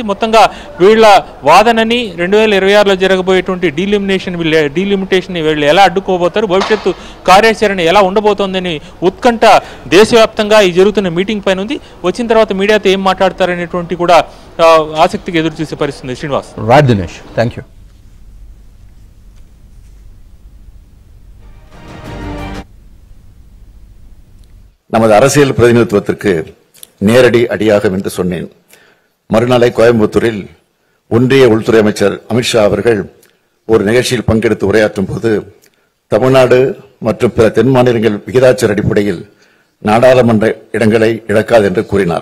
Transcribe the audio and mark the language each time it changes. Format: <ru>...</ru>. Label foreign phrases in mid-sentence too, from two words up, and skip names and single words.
<te>మొత్తంగా వీళ్ళ వాదనని 2026లో జరగబోయేటువంటి డీలిమిటేషన్ వీళ్ళు ఎలా అడ్డుకోబోతారు, భవిష్యత్తు కార్యాచరణ ఎలా ఉండబోతోందని ఉత్కంఠ దేశవ్యాప్తంగా ఈ జరుగుతున్న మీటింగ్ పైన ఉంది. వచ్చిన తర్వాత మీడియాతో ఏం మాట్లాడతారనేటువంటి కూడా ఆసక్తిగా ఎదురు చూసే పరిస్థితి. శ్రీనివాస్.</te> <en>right Dinesh, thank you.</en> <ta>நமது அரசியல் பிரதிநிதித்துவத்திற்கு நேரடி அடியாகும் என்று சொன்னேன். மறுநாளை கோயம்புத்தூரில் ஒன்றிய உள்துறை அமைச்சர் அமித்ஷா அவர்கள் ஒரு நிகழ்ச்சியில் பங்கெடுத்து உரையாற்றும் போது தமிழ்நாடு மற்றும் பிற தென் மாநிலங்கள் விகிதாச்சார அடிப்படையில் நாடாளுமன்ற இடங்களை இழக்காது என்று கூறினார்.</ta>